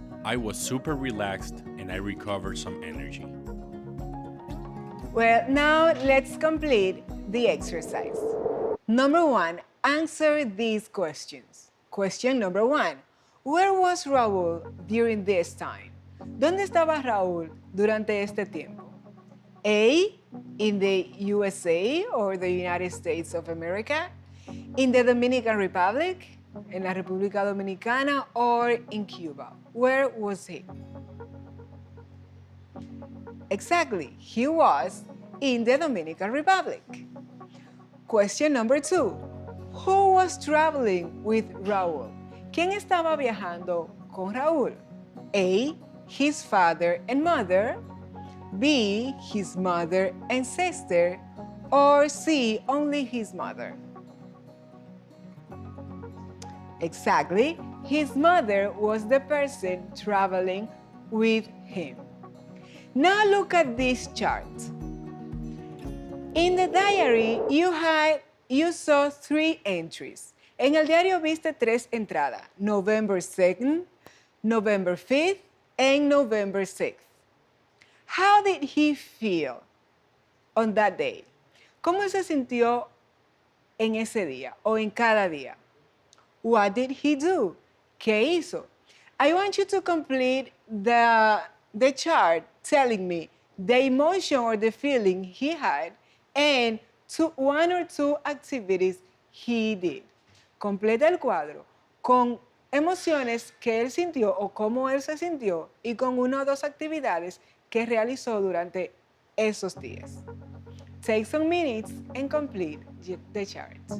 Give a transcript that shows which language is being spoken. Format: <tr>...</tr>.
<en>I was super relaxed and I recovered some energy. Well, now let's complete the exercise. Number 1, answer these questions. Question number 1, where was Raúl during this time?</en> <es>¿Dónde estaba Raúl durante este tiempo?</es> <en>A, in the USA or the United States of America, in the Dominican Republic,</en> <es>en la República Dominicana,</es> <en>or in Cuba. Where was he? Exactly, he was in the Dominican Republic. Question number 2, who was traveling with Raúl?</en> <es>¿Quién estaba viajando con Raúl?</es> <en>A, his father and mother, B, his mother and sister, or C, only his mother? Exactly, his mother was the person traveling with him. Now look at this chart. In the diary, you saw 3 entries.</en> <es>En el diario viste 3 entradas,</es> <en>November 2nd, November 5th, and November 6th. How did he feel on that day?</en> <es>¿Cómo él se sintió en ese día o en cada día?</es> <en>What did he do?</en> <es>¿Qué hizo?</es> <en>I want you to complete the chart telling me the emotion or the feeling he had and one or two activities he did.</en> <es>Completa el cuadro con emociones que él sintió o cómo él se sintió y con una o dos actividades que realizó durante esos días.</es> <en>Take some minutes and complete the chart.</en>